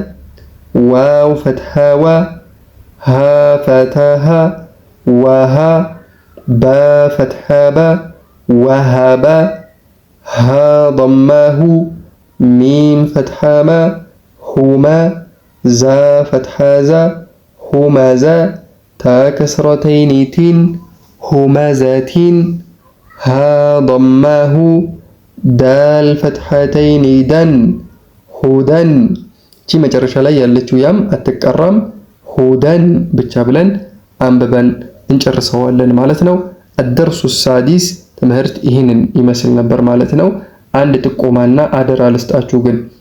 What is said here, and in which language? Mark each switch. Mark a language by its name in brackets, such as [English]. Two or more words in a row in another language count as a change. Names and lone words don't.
[Arabic] واو فتحة وَ، هاء فتحة وَهَ، باء فتحة بَ وَهَبَ، هاء ضمة هُ ميم فتحة مَ هُمَ، زاي فتحة زَ هُمَزَ، تاء كسرتين تٍ هُمَزَتٍ، هاء ضمة هُ دال فتحتين دًا هُدًا። [Amharic] እቺ መጨረሻ ላይ ያለችው ያም አትቀራም። ሁደን ብቻ ብለን አንብበን እንጨርሰዋለን ማለት ነው። አደርሱ ሳዲስ ትምህርት ይህንን ይመስል ነበር ማለት ነው። አንድ ጥቆማና አደራ ልስጣችሁ ግን